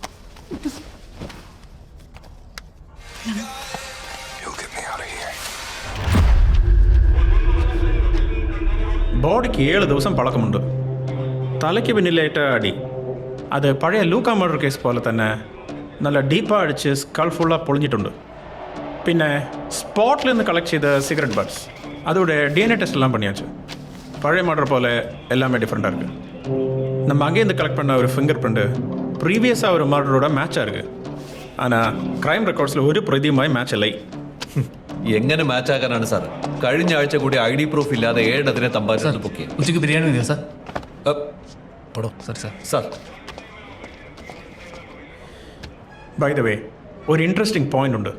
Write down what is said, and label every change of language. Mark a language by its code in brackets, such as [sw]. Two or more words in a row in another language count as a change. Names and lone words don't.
[ml] ബോഡിക്ക് 7 ദിവസം പഴക്കമുണ്ട്. തലയ്ക്ക് പിന്നിലേറ്റ അടി അത് പഴയ ലൂക്ക മർഡർ കേസ് പോലെ തന്നെ നല്ല ഡീപ്പാக അടിച്ച് സ്കൾ ഫുള്ളാக പൊളിഞ്ഞിട്ടുണ്ട്. പിന്നെ സ്പോട്ടിൽ നിന്ന് കളക്ട് ചെയ്ത [en] cigarette butts [ta] அதோட DNA டெஸ்ட் எல்லாம் பண்ணியாச்சு. பழைய மர்டர் போல் எல்லாமே டிஃப்ரெண்ட்டாக இருக்குது. நம்ம அங்கேருந்து கலெக்ட் பண்ண ஒரு [en] finger print [ta] ப்ரீவியஸாக ஒரு மர்டரோட மேட்சாக இருக்குது. [ml] ஆனால் ക്രൈം റെക്കോർഡ്സിൽ ഒരു പ്രതിയുമായി മാച്ച് അല്ല. എങ്ങനെ മാച്ച് ആക്കാനാണ് സാർ? കഴിഞ്ഞ ആഴ്ച കൂടി [en] ID proof [ml] ഇല്ലാതെ 7 തമ്പാനത്ത് പൊക്കി. ഉച്ചയ്ക്ക് ബിരിയാണി മതിയോ സാർ? പടോ [en] sorry sir. [ml] സാർ [en] by the way [ml] ഒരു [en] interesting point [ml] ഉണ്ട്.